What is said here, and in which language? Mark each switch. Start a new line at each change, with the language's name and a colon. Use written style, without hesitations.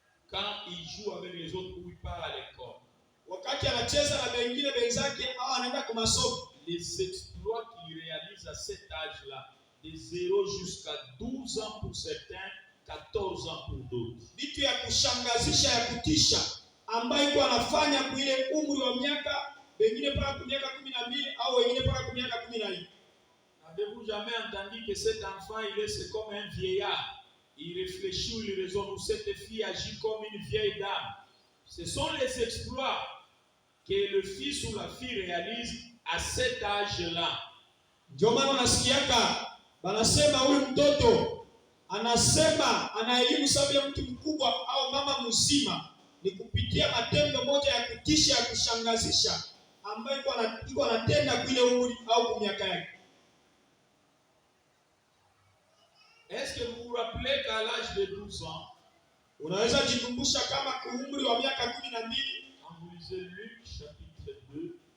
French: Quand il joue avec les autres ou il part à l'école.
Swahili: Wakati anacheza na wengine wenzake au anaenda kwa masomo.
French: Les exploits qu'il réalise à cet âge-là, de 0 jusqu'à 12 ans pour certains, 14 ans pour d'autres.
Swahili: Vitu ya kushangazisha ya kutisha ambaye iko anafanya kwa ile umri wa miaka wengine mpaka miaka 12 au wengine mpaka miaka 14.
French: Avez-vous jamais entendu que cet enfant c'est comme un vieillard? Il réfléchit ou il raisonne, ou cette fille agit comme une vieille dame. Ce sont les exploits que le fils ou la fille réalise à cet âge-là.
Swahili: Ndio maana unasikiaka banasema huyu mtoto anasema ana elimu sawa ya mtu mkubwa au mama mzima, ni kupitia matendo moja ya kutisha ya kushangazisha ambayo iko anatenda kwa ile umri au kwa miaka yake.
French: Est-ce que vous vous rappelez qu'à l'âge de 12 ans,
Swahili: unaweza jikumbusha kama kwa umri wa miaka 12,
French: quand vous lisez Luc chapitre 2,